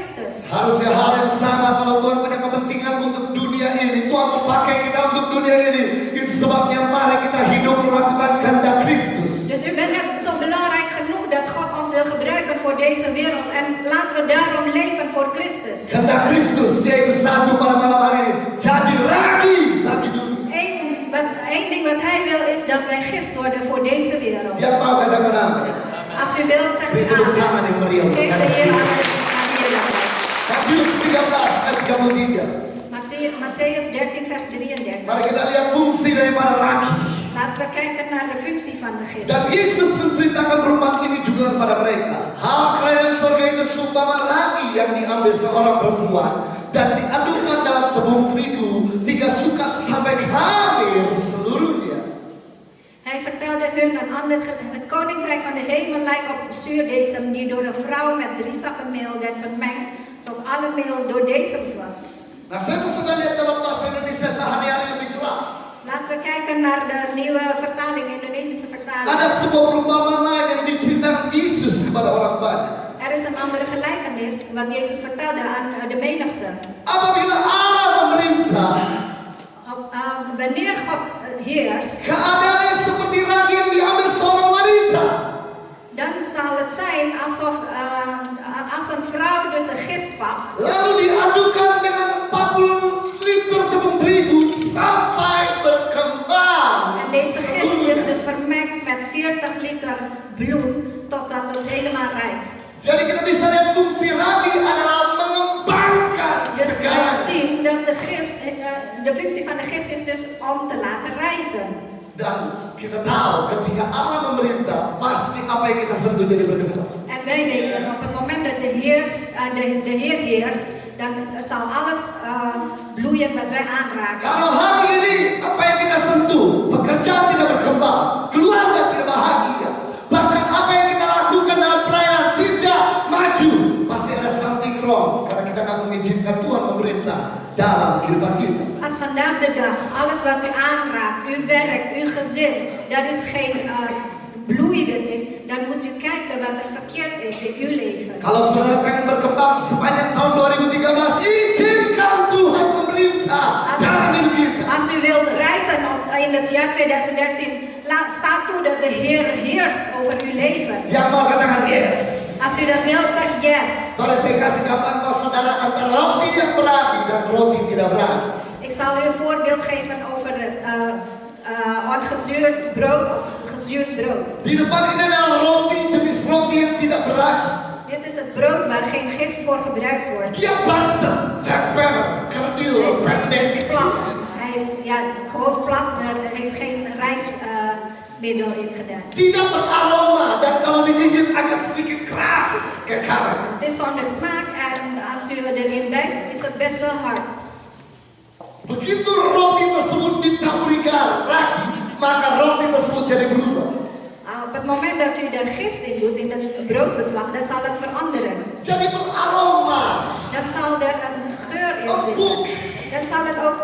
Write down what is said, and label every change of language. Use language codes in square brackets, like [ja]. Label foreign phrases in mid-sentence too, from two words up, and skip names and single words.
[id] Kristus. Harusnya hal yang sama kalau Tuhan punya kepentingan untuk dunia ini, Tuhan mau pakai kita untuk dunia ini. Itu sebabnya mari kita hidup melakukan kehendak Kristus. [nl] Dus u bent net zo belangrijk genoeg dat God ons wil gebruiken voor deze wereld. En laten we daarom leven voor Christus. [id] Kehendak Kristus yaitu satu pada malam hari ini, jadi ragi bagi dunia. [nl] Eén ding wat hij wil is dat wij gist worden voor deze wereld. [id] Yang mau katakan amin. [nl] Als u wilt, zegt u [id] Tepuk tangan yang meriah. [nl] Geef de Heer aan de heerlijkheid. [id] Matius 13 ayat 33. [nl] Matthäus 13 vers 33. [id] Mari kita lihat fungsi daripada ragi. [nl] Laten we kijken naar de functie van de gist. [id] Dan Yesus menceritakan perumpamaan ini juga kepada mereka. Hal kerajaan surga itu seumpama ragi yang diambil seorang perempuan dan diadukkan dalam tepung terigu 3 sukat sampai habis seluruhnya. [nl] Hij vertelde hun het koninkrijk van de hemel lijkt op zuurdesem die door een vrouw met 3 zakken meel werd vermengd tot alle meel doordezemd was. [id] Nah, saya sudah lihat dalam bahasa Indonesia sehari-hari lebih jelas. [nl] Laten we kijken naar de nieuwe vertaling, Indonesische vertaling. [id] Ada sebuah perumpamaan lain yang diceritakan Yesus kepada orang banyak. [nl] Er is een andere gelijkenis wat Jezus vertelde aan de menigte. [id] Apabila Allah memerintah, [nl] Wanneer God heerst, [id] keadaannya seperti ragi yang diambil seorang wanita. [nl] dan zal het zijn alsof als een vrouw dus een gist pakt. [id] Lalu diadukan dengan 40 liter tepung terigu sampai berkembang. [nl] En deze gist is dus vermengd met 40 liter bloem totdat het helemaal rijst. [id] Jadi kita bisa lihat fungsi ragi adalah mengembangkan [nl] Dus we [id] segala. [nl] zien dat de functie van de gist is dus om te laten rijzen. [id] Dan kita tahu ketika Allah memerintah, pasti apa yang kita sentuh jadi berkembang. [nl] En wij weten op het moment dat de Heer heerst, dan zal alles bloeien wat wij aanraken. [id] Kalau hari ini apa yang kita sentuh, pekerjaan tidak berkembang, keluarga tidak bahagia, bahkan apa yang kita lakukan dalam pelayanan tidak maju, pasti ada [en] something wrong [id] karena kita nggak mengizinkan Tuhan memerintah dalam kehidupan kita. [nl] Als vandaag de dag alles wat u aanraakt, uw werk, uw gezin, daar is geen bloei erin, dan moet u kijken wat er verkeerd is in uw leven. [id] Kalau saudara pengen berkembang sepanjang tahun 2013, izinkan Tuhan memerintah dalam hidup kita. [nl] Als u wilt reizen in het jaar 2013, staat toe dat de Heer heerst over uw leven. [id] Yang mau katakan yes. [nl] Als u dat wilt, zeg yes. [id] Kalau saya kasih gambaran bahwa saudara antara roti yang beragi dan roti tidak beragi. [nl] Ik zal u een voorbeeld geven over ongezuurd brood of gezuurd brood. [id] Di depan ini adalah roti jenis roti yang tidak beragi. [nl] Dit is het brood waar geen gist voor gebruikt wordt. [id] Dia bantet, ceper, kerdil, pendek. [nl] Hij is plat. Hij is gewoon plat. Er heeft geen rijstmiddel in gedaan. [id] Tidak beraroma dan kalau digigit agak sedikit keras kayak karet. [nl] Het is zonder smaak en als u erin bent, is het best wel hard. [id] Begitu roti tersebut ditaburi ragi, maka roti tersebut jadi berubah. [nl] Op het moment dat u er gist in doet, in het broodbeslag, dan zal het veranderen. [id] Jadi beraroma. [nl] Dan zal er een geur in [id] Empuk. [nl] zitten. Dan zal het ook